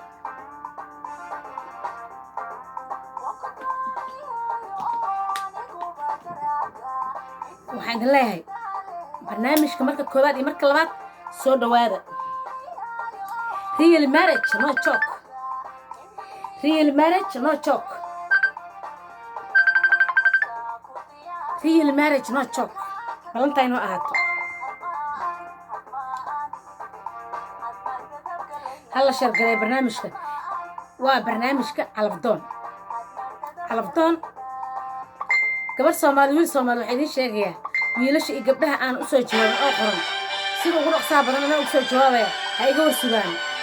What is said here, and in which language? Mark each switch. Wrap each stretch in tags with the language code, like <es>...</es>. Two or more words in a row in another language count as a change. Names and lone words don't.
<so>waxaan idin leeyahay barnaamijka marka koowaad iyo marka labaad soo dhawaada</so> <en>real marriage no joke real marriage no joke</en> <so>balantayno ahaato hala shargalay barnaamijka waa barnaamijka calafdoon gabar Soomaali wiil Soomaali waxay idin sheegaya wiilasha iyo gabdhaha aan u soo jawaabin oo qoran sida ugu dhaqsaha badan ana u soo jawaabaya ha iga warsugaan</so>